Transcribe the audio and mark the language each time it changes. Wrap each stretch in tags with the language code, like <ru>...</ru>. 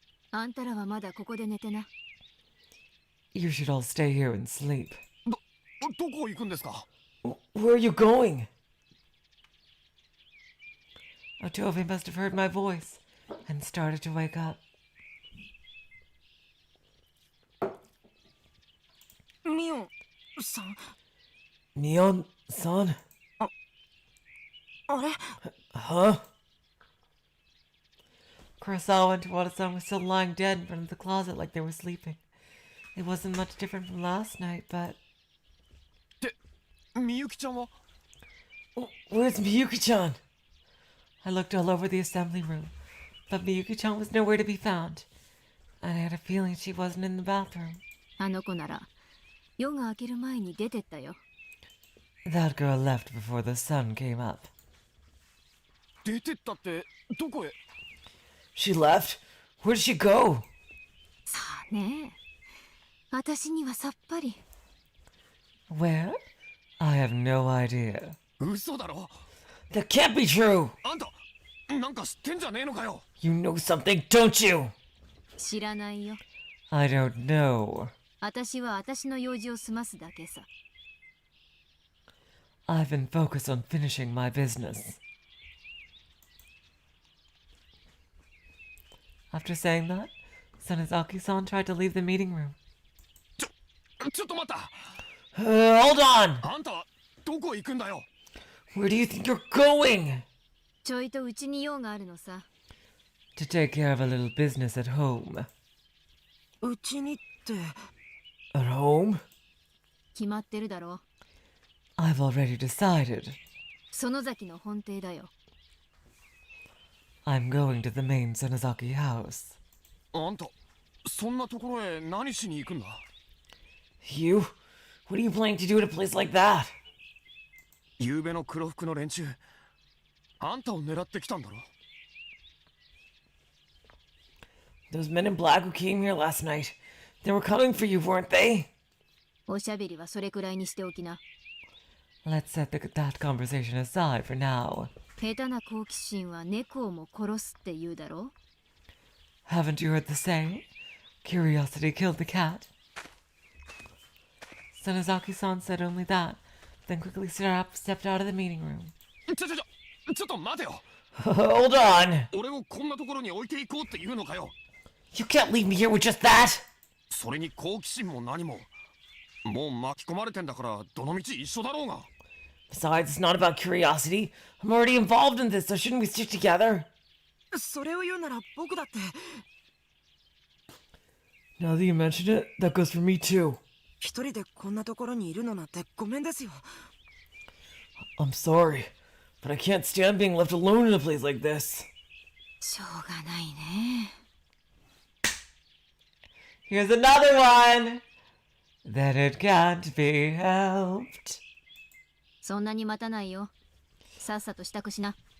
<ja>あんたらはまだここで寝てな。</ja> <en>You should all stay here and sleep.</en> <ja>どこ行くんですか？</ja> <en>Where are you going? Otobe must have heard my voice and started to wake up.</en> <ja>ミオンさん、</ja> <en>Mion-san?</en> <ja>あれ</ja> <en>Huh? Kurosawa and Tawada-san were still lying dead in front of the closet like they were sleeping. It wasn't much different from last night, but...</en> <ja>で、みゆきちゃんは</ja> <en>Where's Miyuki-chan? I looked all over the assembly room, but Miyuki-chan was nowhere to be found. I had a feeling she wasn't in the bathroom.</en> <ja>あの子なら夜が明ける前に出てったよ。</ja> <en>That girl left before the sun came up.</en> <ja>出てったってどこへ</ja> <en>She left? Where did she go?</en> <ja>さあねえ。私にはさっぱり。</ja> <en>Where? I have no idea.</en> <ja>嘘だろ</ja> <en>That can't be true!</en> <ja>あんたなんか知ってんじゃねえのかよ</ja> <en>You know something, don't you?</en> <ja>知らないよ。</ja> <en>I don't know.</en> <ja>私は私の用事を済ますだけさ。</ja> <en>I've been focused on finishing my business. After saying that, Sanazaki-san tried to leave the meeting room.</en> <ja>ちょっと待った</ja> <en>Hold on!</en> <ja>あんたはどこ行くんだよ</ja> <en>Where do you think you're going?</en> <ja>ちょいとうちに用があるのさ。</ja> <en>To take care of a little business at home.</en> <ja>うちにって</ja> <en>At home?</en> <ja>決まってるだろ。</ja> <en>I've already decided.</en> <ja>園崎の本邸だよ。</ja> <en>I'm going to the main Sanazaki house.</en> <ja>あんたそんなところへ何しに行くんだ</ja> <en>You? What are you planning to do at a place like that?</en> <ja>昨べの黒服の連中あんたを狙ってきたんだろ</ja> <en>Those men in black who came here last night. They were coming for you, weren't they?</en> <ja>おしゃべりはそれくらいにしておきな。</ja> <en>Let's set that conversation aside for now.</en> <ja>下手な好奇心は猫をも殺すって言うだろ。</ja> <en>Haven't you heard the saying? Curiosity killed the cat. Sanazaki-san said only that, then quickly stepped out of the meeting room.</en> <ja>ちょっと待てよ</ja> <en>Hold on!</en> <ja>俺をこんなところに置いていこうって言うのかよ</ja> <en>You can't leave me here with just that!</en> <ja>それに好奇心も何ももう巻き込まれてんだからどのみち一緒だろうが</ja> <en>Besides, it's not about curiosity. I'm already involved in this, so shouldn't we stick together?</en> <ja>それを言うなら僕だって</ja> <en>Now that you mention it, that goes for me too.</en> <ja>一人でこんなところにいるのなんてごめんですよ</ja> <en>I'm sorry, but I can't stand being left alone in a place like this.</en> <ja>しょうがないね。</ja> <en>Here's another one! That it can't be helped.</en> <ja>そんなに待たないよ。さっさと支度しな。</ja>